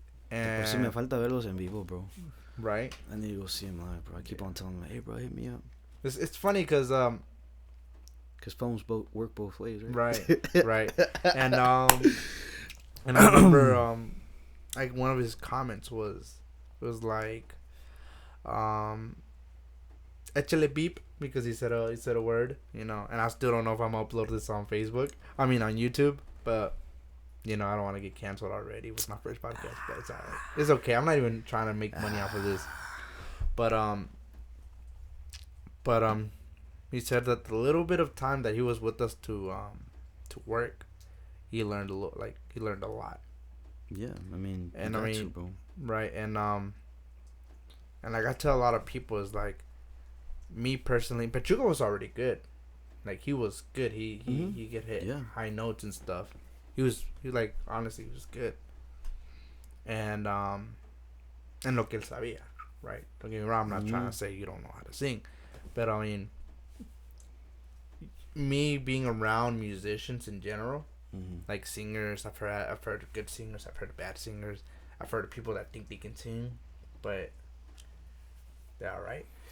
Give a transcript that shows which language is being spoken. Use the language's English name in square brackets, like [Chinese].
[Spanish] Por si me falta verlos en vivo, bro. [English] Right. I need to go see him live, bro. I keep on telling him, hey, bro, hit me up. It's funny because phones work both ways, right? Right. And I remember like one of his comments was like [Spanish] échale [English] beep, because he said a word, and I still don't know if I'm gonna upload this on Facebook. I mean on YouTube, but I don't want to get canceled already with my first podcast, but it's alright. It's okay. I'm not even trying to make money off of this. But he said that the little bit of time that he was with us to work, he learned a lot. Like, he learned a lot. Yeah, I mean, bro. Right, and like I tell a lot of people, is like, me personally, Pachuca was already good. Like, he was good. He could hit high notes and stuff. He was like, honestly, he was good. And [Spanish] lo que él sabía, [English] right? Don't get me wrong. I'm not trying to say you don't know how to sing, but I mean, me being around musicians in general, like singers, I've heard of good singers, I've heard of bad singers, I've heard of people that think they can sing, but they're alright.